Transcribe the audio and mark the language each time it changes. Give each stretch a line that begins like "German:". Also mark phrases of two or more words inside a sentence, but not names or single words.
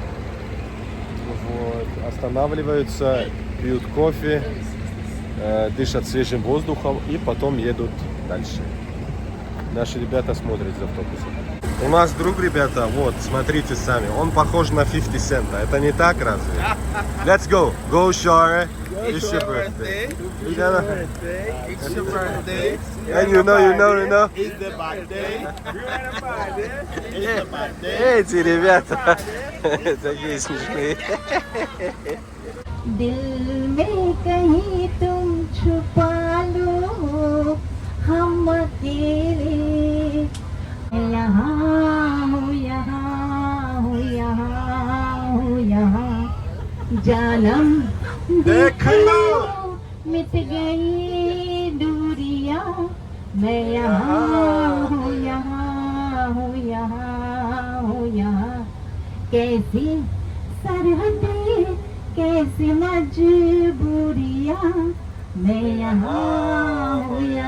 Russian: Вот. Останавливаются, пьют кофе, дышат свежим воздухом и потом едут дальше. Наши ребята смотрят за автобусом. У нас друг, ребята, вот, смотрите сами. Он похож на 50 Cent. Это не так, разве?
English: Let's go. Go, Shara. It's your birthday. It's your birthday. It's your birthday. And you know. It's the birthday. It's the birthday.
Russian: Эти ребята такие смешные.
Hindi: दिल में कहीं तुम छुपा लो हम अकेले यहाँ हूँ यहाँ जानम देख लो मिट गई दूरियां मैं यहाँ हूँ यहाँ कैसी सरहदें कैसी मजबूरियां मैं यहाँ हूँ